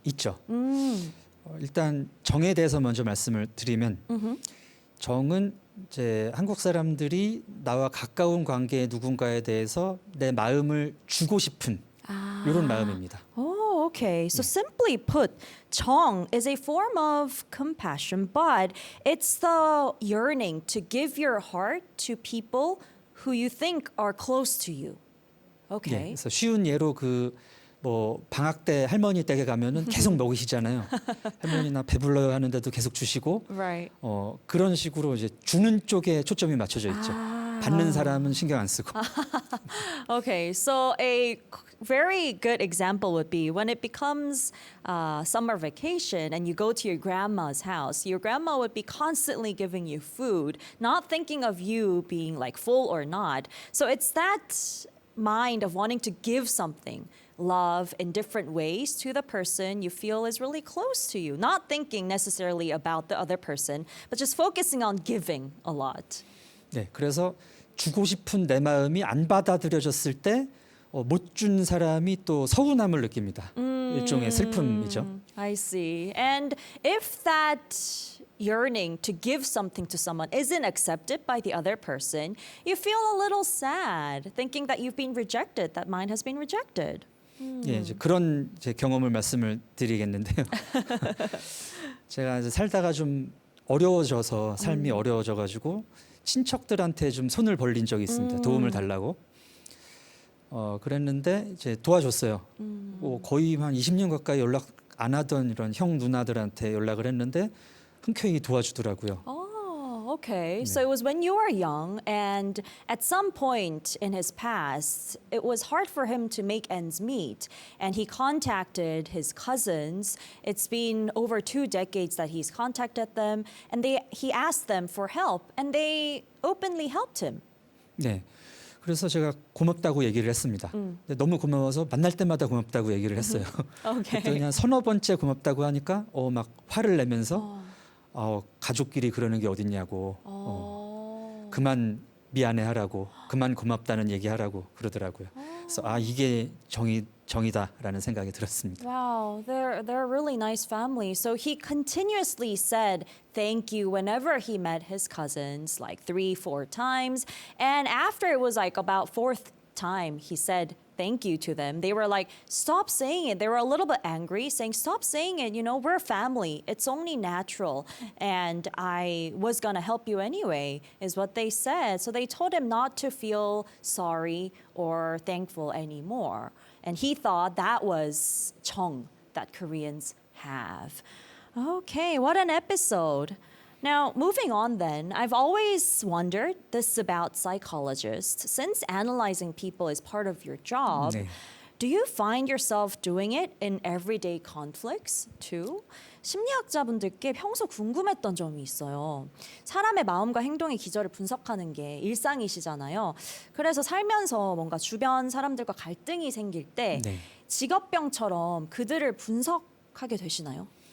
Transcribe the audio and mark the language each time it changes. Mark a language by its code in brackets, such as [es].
[ko] 있죠. 일단 정에 대해서 먼저 말씀을 드리면 정은 이제 한국 사람들이 나와 가까운 관계의 누군가에 대해서 내 마음을 주고 싶은 이런 마음입니다. [en] Oh, okay. So simply put, 정 is a form of compassion, but it's the yearning to give your heart to people who you think are close to you. [ko] 예, [en] Okay. [ko] 그래서 쉬운 예로 그 뭐 방학 때 할머니 댁에 가면은 계속 먹이시잖아요. 할머니나 배불러요 하는데도 계속 주시고 [en] Right. [ko] 그런 식으로 이제 주는 쪽에 초점이 맞춰져 있죠. 받는 사람은 신경 안 쓰고. [en] Okay, so a very good example would be when it becomes summer vacation and you go to your grandma's house. Your grandma would be constantly giving you food, not thinking of you being like full or not. So it's that mind of wanting to give something, love in different ways to the person you feel is really close to you, not thinking necessarily about the other person, but just focusing on giving a lot. [ko] 네, 그래서 주고 싶은 내 마음이 안 받아들여졌을 때 못 준 사람이 또 서운함을 느낍니다. 일종의 슬픔이죠. [en] I see. And if that yearning to give something to someone isn't accepted by the other person, you feel a little sad, thinking that you've been rejected, that mine has been rejected. [ko] 예, 이제 그런 이제 경험을 말씀을 드리겠는데요. 제가 이제 살다가 좀 어려워져서 삶이 어려워져가지고 친척들한테 좀 손을 벌린 적이 있습니다. 도움을 달라고. 그랬는데 이제 도와줬어요. 거의 한 20년 가까이 연락 안 하던 이런 형 누나들한테 연락을 했는데 흔쾌히 도와주더라고요. [en] Oh, okay. So it was when you were young, and at some point in his past, it was hard for him to make ends meet. And he contacted his cousins. It's been over 2 decades that he's contacted them, and he asked them for help, and they openly helped him. [ko] 네. 그래서 제가 고맙다고 얘기를 했습니다. 근데 너무 고마워서 만날 때마다 고맙다고 얘기를 했어요. [en] Okay. [ko] 그랬더니 한 서너 번째 고맙다고 하니까 막 화를 내면서 가족끼리 그러는 게 어딨냐고 그만 미안해하라고 그만 고맙다는 얘기하라고 그러더라고요. 그래서 이게 정이다라는 생각이 들었습니다. [en] Wow, they're a really nice family. So he continuously said thank you whenever he met his cousins, like 3-4 times. And after it was like about 4th time, he said thank you to them. They were like, stop saying it. They were a little bit angry, saying, stop saying it. You know, we're family. It's only natural. And I was going to help you anyway, is what they said. So they told him not to feel sorry or thankful anymore. And he thought that was 정 that Koreans have. Okay, what an episode. Now, moving on then, I've always wondered this about psychologists. Since analyzing people is part of your job, [ko] 네. [en] do you find yourself doing it in everyday conflicts too? [ko] 심리학자분들께 평소 궁금했던 점이 있어요. 사람의 마음과 행동의 기저를 분석하는 게 일상이시잖아요. 그래서 살면서 뭔가 주변 사람들과 갈등이 생길 때 네. 직업병처럼 그들을 분석하게 되시나요?